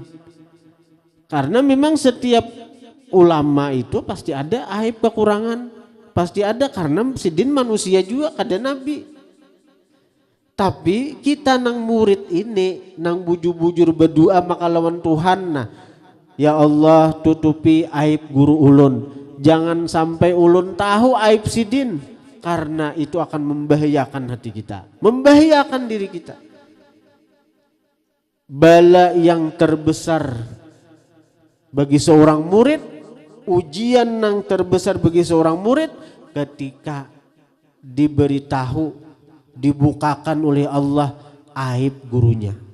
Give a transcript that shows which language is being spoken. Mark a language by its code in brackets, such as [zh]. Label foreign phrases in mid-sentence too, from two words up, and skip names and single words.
[id] Karena memang setiap ulama itu pasti ada aib kekurangan, pasti ada, karena sidin manusia juga, kada nabi. Tapi kita nang murid ini nang bujur-bujur berdoa maka lawan Tuhan, nah [ar] ya Allah [id] tutupi aib guru ulun, jangan sampai ulun tahu aib sidin, karena itu akan membahayakan hati kita, membahayakan diri kita. Bala yang terbesar bagi seorang murid, ujian yang terbesar bagi seorang murid ketika diberitahu, dibukakan oleh Allah aib gurunya.